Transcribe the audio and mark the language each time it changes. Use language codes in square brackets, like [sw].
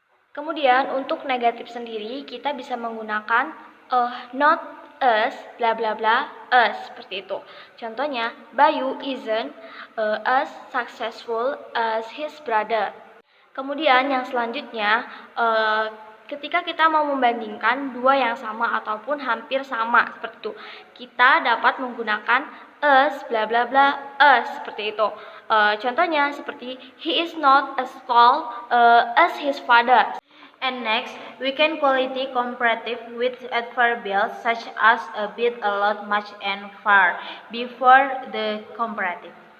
[id] Kemudian untuk negatif sendiri kita bisa menggunakan [en] not as bla bla bla as, [id] seperti itu. Contohnya, [en] Bayu isn't as successful as his brother. [id] Kemudian yang selanjutnya ketika kita mau membandingkan dua yang sama ataupun hampir sama, seperti itu, kita dapat menggunakan [en] as bla bla bla as, [id] seperti itu. Contohnya seperti [en] he is not as tall as his father. And next, we can quality comparative with adverbials such as a bit, a lot, much, and far before the comparative.